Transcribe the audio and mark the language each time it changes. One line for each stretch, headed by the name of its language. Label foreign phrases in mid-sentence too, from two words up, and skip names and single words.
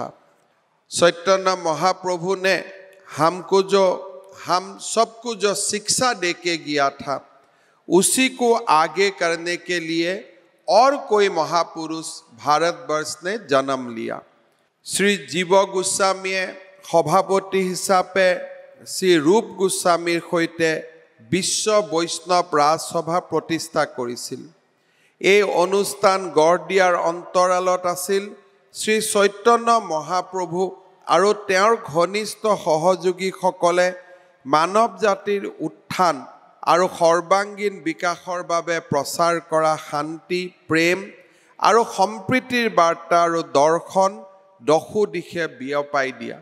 Hindi: चैतन्य महाप्रभु ने हम सबको जो शिक्षा देके गया था, उसी को आगे करने के लिए और कोई महापुरुष भारतवर्ष ने जन्म लिया।
Assamese: শ্ৰী জীৱ গোস্বামী সভাপতি হিচাপে শ্ৰী ৰূপ গোস্বামীৰ সহিত বিশ্ব বৈষ্ণৱ ৰাজসভা প্ৰতিষ্ঠা কৰিছিল। এই অনুষ্ঠান গঢ় দিয়াৰ অন্তৰালত আছিল শ্ৰী চৈতন্য মহাপ্ৰভু আৰু তেওঁৰ ঘনিষ্ঠ সহযোগীসকলে মানৱ জাতিৰ উত্থান আৰু সৰ্বাংগীন বিকাশৰ বাবে প্ৰচাৰ কৰা শান্তি, প্ৰেম আৰু সম্প্ৰীতিৰ বাৰ্তা আৰু দৰ্শন দশো দিশে বিয়পাই দিয়া।